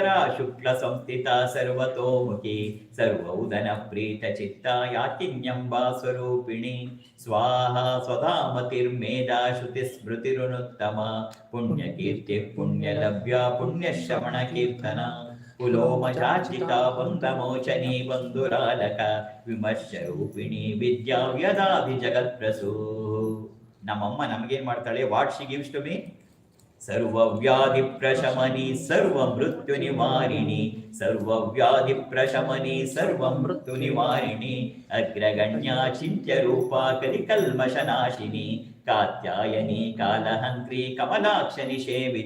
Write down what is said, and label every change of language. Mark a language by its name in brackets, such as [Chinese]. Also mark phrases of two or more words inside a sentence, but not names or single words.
[Sanskrit] ಶುಕ್ಲ ಸಂಸ್ಥಿತ ಸರ್ವತೋಮುಖಿ ಸರ್ವೌದನ ಪ್ರೀತ ಚಿತ್ತ ಯಾಕಿನ್ಯಂಬಾ ಸ್ವರೂಪಿಣಿ ಸ್ವಾಹ ಸ್ವಧಾಮತಿರ್ಮೇಧಾ ಶ್ರುತಿ ಸ್ಮೃತಿರುನುತ್ತಮ ಪುಣ್ಯಕೀರ್ತಿ ಪುಣ್ಯಲಭ್ಯ ಪುಣ್ಯಶ್ರವಣ ಕೀರ್ತನ ಕುಲೋಮಚಾಚಿತ ಬಂಧಮೋಚನಿ ಬಂಧುರಾಲಕ ವಿಮರ್ಶ ರೂಪಿಣಿ ವಿದ್ಯಾ ವ್ಯದಾಧಿ ಜಗತ್ಪ್ರಸೂ. [Kannada] ನಮ್ಮಮ್ಮ ನಮಗೇನ್ ಮಾಡ್ತಾಳೆ? [English] What she gives to me? [Sanskrit] ಸರ್ವವ್ಯಾಧಿ ಪ್ರಶಮನಿ ಸರ್ವ ಮೃತ್ಯು ನಿವಾರಿಣಿ ಸರ್ವವ್ಯಾಧಿ ಪ್ರಶಮನಿ ಸರ್ವ ಮೃತ್ಯು ನಿವಾರಿಣಿ ಅಗ್ರಗಣ್ಯ ಚಿಂತ್ಯ ರೂಪ ಕಲಿಕಲ್ಮಶನಾಶಿನಿ ಕಾತ್ಯಾಯನಿ ಕಾಲಹಂತ್ರಿ ಕಮಲಾಕ್ಷ ನಿಷೇವಿತ